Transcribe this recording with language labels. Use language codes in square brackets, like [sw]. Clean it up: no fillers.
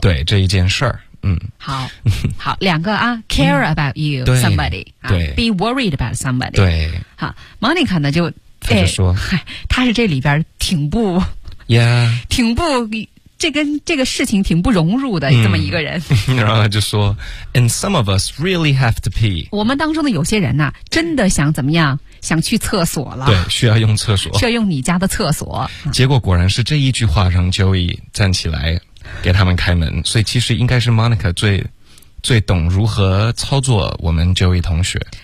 [zh] 对这一件事儿。好，好，两个啊 ， [en] care about you somebody， [zh] 对 [en] ，be worried about somebody， [zh] 对。好 ，Monica 呢就他就说，他是这里边挺不 [en] ，yeah， [zh] 挺不这个事情挺不融入的这么一个人。然后他就说 ， [en] and some of us really have to pee。 [zh] 我们当中的有些人呐，真的想怎么样？想去厕所了，对，需要用厕所，需要用你家的厕所。结果果然是这一句话让 Joey 站起来。给他们开门，所以其实应该是 Monica 最懂如何操作我们 Joey 同学。